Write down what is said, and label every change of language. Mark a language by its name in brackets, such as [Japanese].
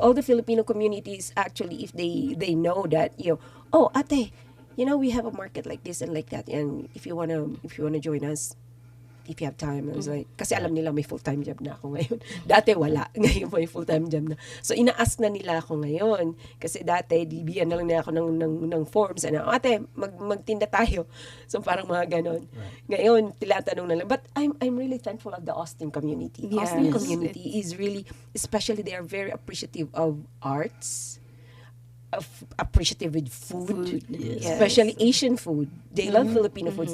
[English] all the Filipino communities actually, if they know that oh ate, we have a market like this and like that, and if you wanna join us, if you have time. I was like, [Filipino] kasi alam nila may full-time job na ako ngayon. Dati wala. Ngayon may full-time job na. So, ina-ask na nila ako ngayon. Kasi dati, bibigyan na lang nila ako ng forms. Ano, ate, magtinda tayo. So, parang mga ganon. [English] Right. [Filipino] Ngayon, tinatanong na lang. [English] But I'm really thankful of the Austin community. Yes. Austin Yes. community is really, especially they are very appreciative of arts, appreciative with food. Yes. Especially Asian food. They love Filipino foods.